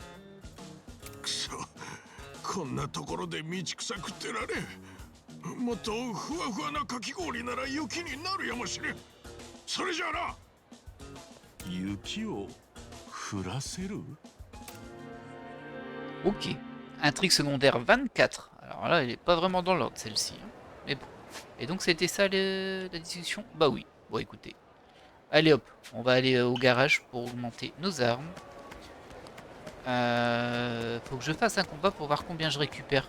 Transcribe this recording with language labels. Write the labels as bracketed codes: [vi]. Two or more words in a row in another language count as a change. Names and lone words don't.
[ja] くそ、こんなところで道草食ってられん。もっとふわふわなかき氷なら雪になるやもしれん。それじゃあな。雪を降らせる？ [fr] Ok. Intrigue secondaire 24. Alors là, elle est pas vraiment dans l'ordre celle-ci. Hein. Mais bon. Et donc c'était ça la discussion? Bah oui. Bon écoutez. Allez hop, on va aller au garage pour augmenter nos armes. Faut que je fasse un combat pour voir combien je récupère.